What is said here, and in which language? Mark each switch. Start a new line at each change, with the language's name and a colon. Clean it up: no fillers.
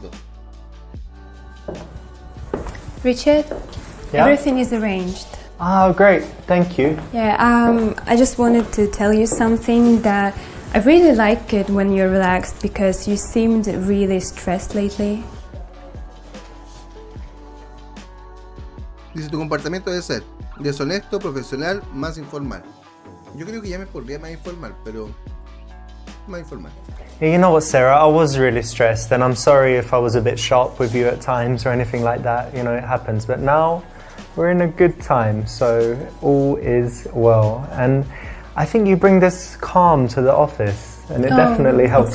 Spanish: crédito.
English: Richard, Yeah? everything is arranged. Oh, great, thank you. Yeah, I just wanted to tell you something that I really like it when you're relaxed because you seemed really stressed lately.
Spanish: Dice, tu comportamiento debe ser deshonesto, profesional, más informal. Yo creo que ya me pondría más informal, pero más informal.
English: Yeah, you know what, Sarah, I was really stressed, and I'm sorry if I was a bit sharp with you at times or anything like that. You know, it happens. But now we're in a good time, so all is well. And I think you bring this calm to the office, and it definitely helps